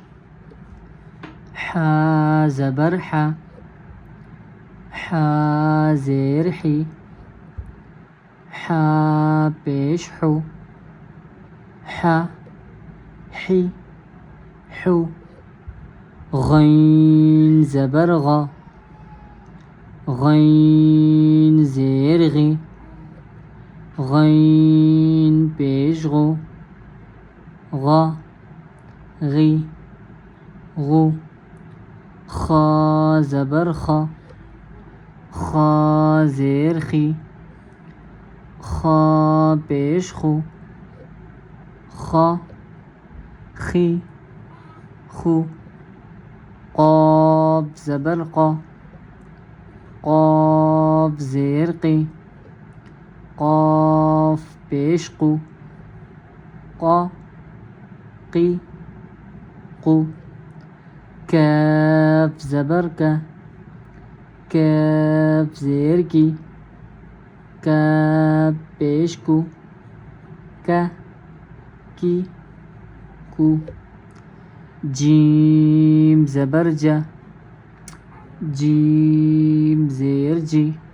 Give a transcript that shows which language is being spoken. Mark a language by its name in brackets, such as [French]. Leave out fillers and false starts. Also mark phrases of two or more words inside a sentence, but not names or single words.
[Urdu] حا زبر ح، حا زیر حی، حا پیش حو، حا حی حو، غین زبر غ، غین زیر غی، غین پیش غو، غ غی غو، خا زبر خ، خا زیر خی، خا پیش خو، خا خی خو، قاف زبر قا، قاف زیر قی، قاف پیش قو، قا قی قو، کاف زبر کا، کاف زیر کی، کاف پیش کو، کا کی کو، جیم زبر جا، جیم زیر جی،